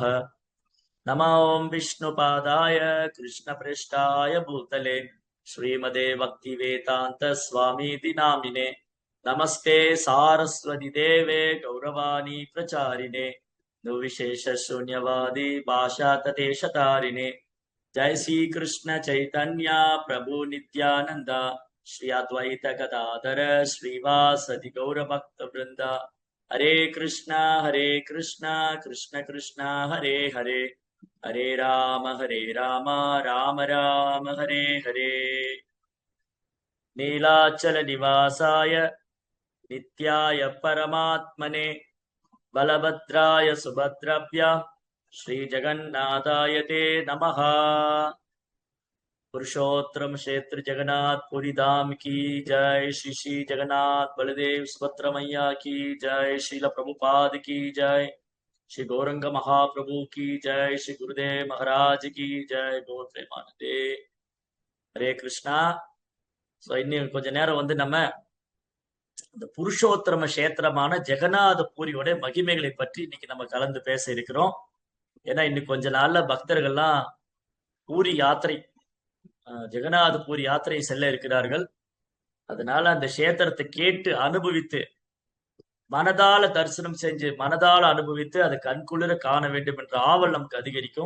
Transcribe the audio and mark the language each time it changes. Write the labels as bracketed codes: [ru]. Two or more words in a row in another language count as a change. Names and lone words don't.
[sa] नमो ॐ विष्णुपादाय कृष्णपृष्ठाय भूतले श्रीमते भक्तिवेदान्तस्वामीति नामिने नमस्ते सारस्वती देवे गौरवाणी प्रचारिणे निर्विशेषशून्यवादी भाषातदेशतारिणे। जय श्री कृष्ण चैतन्य प्रभु नित्यानंद श्री अद्वैत गदाधर श्रीवासदि गौर भक्त वृंद। हरे कृष्णा कृष्ण कृष्ण हरे हरे, हरे राम राम राम हरे हरे। नीलाचल निवासाय नित्याय परमात्मने बलभद्राय सुभद्रभ्या श्री जगन्नाथाय ते नमः। [hi] पुरुषोत्तम क्षेत्र जगन्नाथ पुरी धाम की जय। श्री श्री जगन्नाथ बलदेव सुभद्रा मैया की जय। श्रील प्रभुपाद की जय। श्री गौरंग महाप्रभु की जय। श्री गुरुदेव महाराज की जय। [sa] गौर प्रेमानंदे। हरे कृष्णा। [ta] सो இன்னும் கொஞ்ச நேரம் நம்ம இந்த புருஷோத்தம கஷேத்திரமான ஜெகநாத பூரியோட மகிமைகளை பற்றி இன்னைக்கு நம்ம கலந்து பேச இருக்கிறோம். ஏன்னா இன்னும் கொஞ்ச நாள்ல பக்தர்கள்லாம் பூரி யாத்திரை, ஜெகநாத பூரி யாத்திரை செல்ல இருக்கிறார்கள். அதனால அந்த கஷேத்திரத்தை கேட்டு அனுபவித்து மனதால தரிசனம் செஞ்சு மனதால அனுபவித்து அதை கண்குளிர காண வேண்டும் என்ற ஆவல் நமக்கு அதிகரிக்கும்.